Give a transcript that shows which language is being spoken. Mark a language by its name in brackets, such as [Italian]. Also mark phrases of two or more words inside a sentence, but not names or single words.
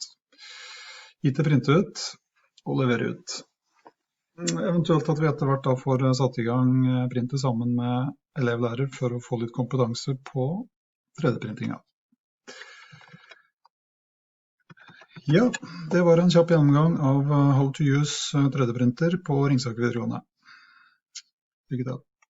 [Norwegian] IT printer ut og leverer ut. Eventuelt at vi etter hvert da får satt i gang printer sammen med elevlærer for å få litt kompetanse på 3D-printinga. Ja, det var en kjapp gjennomgang av [English] how to use [Norwegian] 3D-printer på Ringsaker videregående. Lykke til.